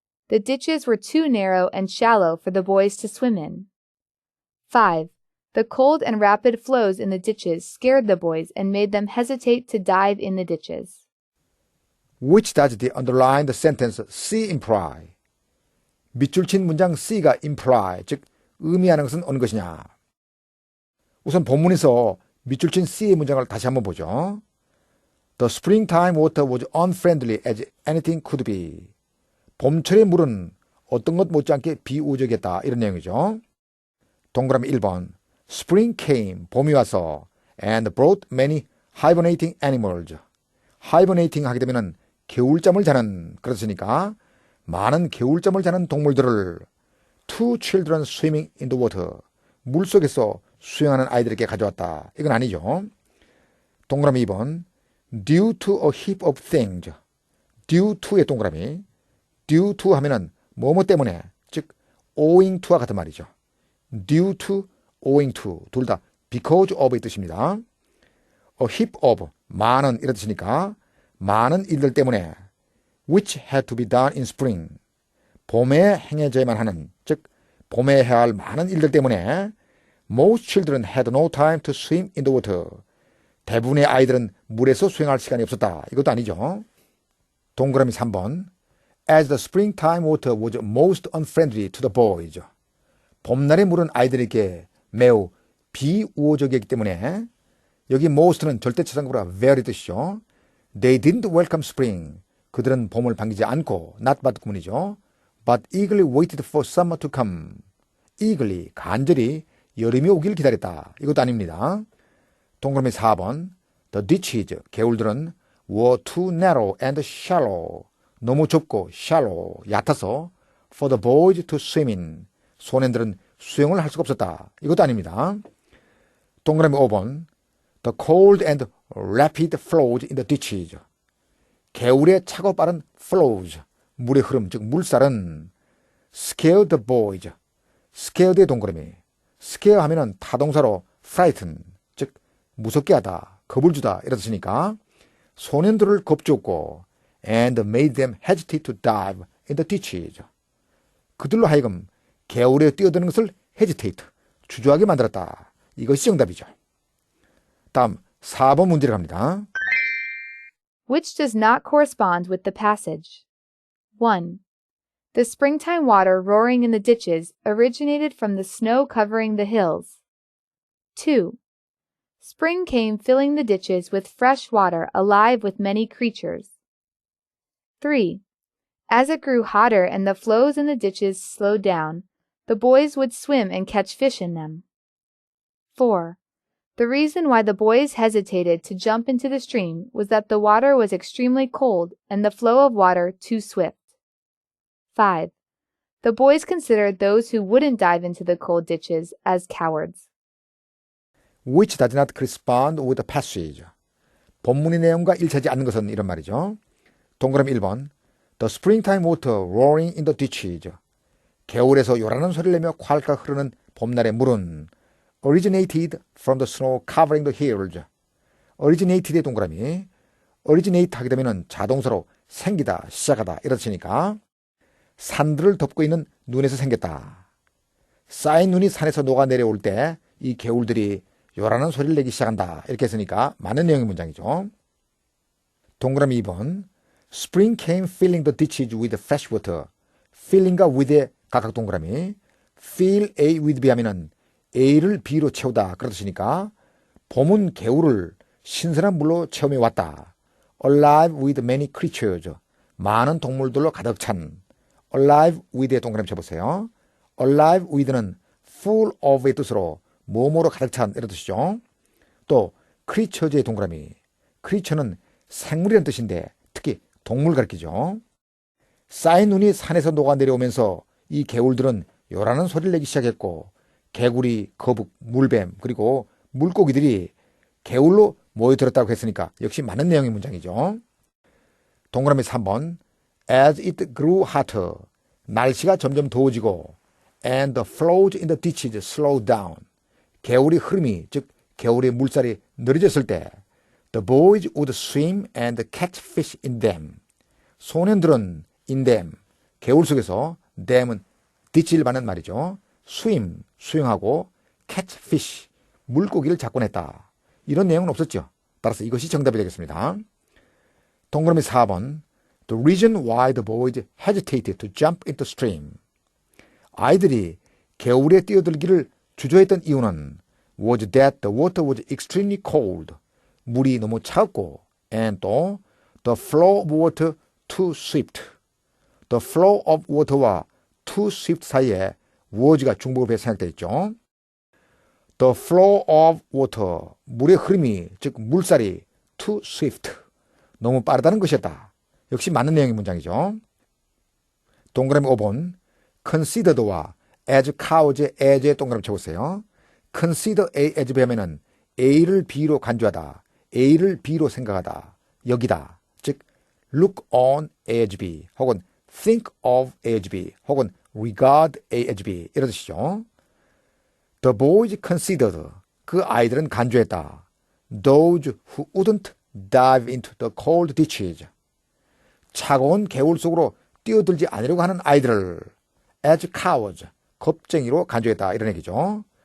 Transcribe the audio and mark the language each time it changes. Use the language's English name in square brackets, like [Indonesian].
[English] The ditches were too narrow and shallow for the boys to swim in. 5. The cold and rapid flows in the ditches scared the boys and made them hesitate to dive in the ditches. Which does the underlined sentence C imply? [Korean] 밑줄 친 문장 C가 imply, 즉 의미하는 것은 어느 것이냐? 우선 본문에서 밑줄 친 C의 문장을 다시 한번 보죠. [English] The springtime water was unfriendly as anything could be. [Korean] 봄철의 물은 어떤 것 못지않게 비우적이었다. 이런 내용이죠. 동그라미 1번. [English] Spring came, [Korean] 봄이 와서 [English] and brought many hibernating animals. [Korean] hibernating 하게 되면 겨울잠을 자는, 그렇으니까 많은 겨울잠을 자는 동물들을 [English] to children swimming in the water. [Korean] 물속에서 수영하는 아이들에게 가져왔다. 이건 아니죠. 동그라미 2번. [English] due to a heap of things. [Korean] due to의 동그라미. due to 하면은 뭐뭐 때문에, 즉 owing to와 같은 말이죠. due to, owing to 둘 다 because of의 뜻입니다. [English] a heap of [Korean] 많은 이런 뜻이니까 많은 일들 때문에 [English] which had to be done in spring [Korean] 봄에 행해져야만 하는, 즉 봄에 해야 할 많은 일들 때문에 [English] most children had no time to swim in the water. [Korean] 대부분의 아이들은 물에서 수영할 시간이 없었다. 이것도 아니죠. 동그라미 3번. [English] As the springtime water was most unfriendly to the boys. [Korean] 봄날의 물은 아이들에게 매우 비우호적이기 때문에 여기 most는 절대치상보다 very 뜻이죠. [English] They didn't welcome spring. [Korean] 그들은 봄을 반기지 않고 not but 구문이죠. [English] But eagerly waited for summer to come. [Korean] eagerly 간절히 여름이 오길 기다렸다. 이것도 아닙니다. 동그라미 4번. [English] The ditches [Korean] 개울들은 [English] were too narrow and shallow. [Korean] 너무 좁고 [English] shallow [Korean] 얕아서 [English] for the boys to swim in. [Korean] 소년들은 수영을 할 수가 없었다. 이것도 아닙니다. 동그라미 5번. [English] The cold and rapid flows in the ditches. [Korean] 개울의 차고 빠른 flows, 물의 흐름, 즉 물살은 [English] scared the boys. [Korean] scared의 동그라미. scare 하면은 타동사로 frighten, 즉 무섭게 하다, 겁을 주다 이런 뜻이니까 소년들을 겁주었고 [English] and made them hesitate to dive in the ditches. [Korean] 그들로 하여금 개울에 뛰어드는 것을 hesitate, 주저하게 만들었다. 이것이 정답이죠. 다음 4번 문제를 갑니다. [English] Which does not correspond with the passage? 1. The springtime water roaring in the ditches originated from the snow covering the hills. 2. Spring came filling the ditches with fresh water alive with many creatures. 3. As it grew hotter and the flows in the ditches slowed down, the boys would swim and catch fish in them. 4. The reason why the boys hesitated to jump into the stream was that the water was extremely cold and the flow of water too swift. 5. The boys considered those who wouldn't dive into the cold ditches as cowards. Which does not correspond with the passage. [Korean] 본문의 내용과 일치하지 않는 것은 이런 말이죠. 동그라미 1번. [English] The springtime water roaring in the ditches. [Korean] 개울에서 요란한 소리를 내며 콸콸 흐르는 봄날의 물은 [English] originated from the snow covering the hills. [Korean] originated의 동그라미. originate 하게 되면 자동사로 생기다, 시작하다 이런 뜻이니까 산들을 덮고 있는 눈에서 생겼다. 쌓인 눈이 산에서 녹아내려올 때 이 개울들이 요란한 소리를 내기 시작한다. 이렇게 했으니까 맞는 내용의 문장이죠. 동그라미 2번. [English] Spring came filling the ditches with fresh water. [Korean] filling과 with의 각각 동그라미. fill A with B 하면은 A를 B로 채우다 그런 뜻이니까 봄은 개울을 신선한 물로 체험해 왔다. [English] alive with many creatures. [Korean] 많은 동물들로 가득 찬. alive with의 동그라미 쳐보세요. alive with는 full of의 뜻으로 뭐뭐로 가득 찬 이런 뜻이죠. 또 creatures의 동그라미. creature는 생물이라는 뜻인데 특히 동물 가리키죠. 쌓인 눈이 산에서 녹아내려오면서 이 개울들은 요란한 소리를 내기 시작했고 개구리, 거북, 물뱀 그리고 물고기들이 개울로 모여들었다고 했으니까 역시 많은 내용의 문장이죠. 동그라미 3번 [English] As it grew hotter [Korean] 날씨가 점점 더워지고 [English] and the flows in the ditches slowed down [Korean] 개울의 흐름이 즉 개울의 물살이 느려졌을 때 [English] the boys would swim and catch fish in them [Korean] 소년들은 in them 개울 속에서 dam은 ditch를 받는 말이죠. swim 수영하고 catch fish 물고기를 잡곤 했다. 이런 내용은 없었죠. 따라서 이것이 정답이 되겠습니다. [English] 동그라미 4번 The reason why the boys hesitated to jump into stream [Korean] 아이들이 개울에 뛰어들기를 주저했던 이유는 [English] was that the water was extremely cold [Korean] 물이 너무 차갑고 [English] and 또 the flow of water too swift the flow of water와 too swift [Korean] 사이에 was가 중복으로 생략되어 있죠. [English] The flow of water [Korean] 물의 흐름이 즉 물살이 [English] too swift [Korean] 너무 빠르다는 것이었다. 역시 맞는 내용의 문장이죠. 동그라미 5번 considered와 as cows의 as에 동그라미 쳐보세요. consider A as B하면은 A를 B로 간주하다, A를 B로 생각하다, 여기다. 즉 look on A as B 혹은 think of A as B 혹은 regard A as B 이런 뜻이죠. [English] The boys considered [Korean] 그 아이들은 간주했다. [English] Those who wouldn't dive into the cold ditches [Korean] 차가운 개울 속으로 뛰어들지 않으려고 하는 아이들을 [English] as cowards [Korean] 겁쟁이로 간주했다 이런 얘기죠.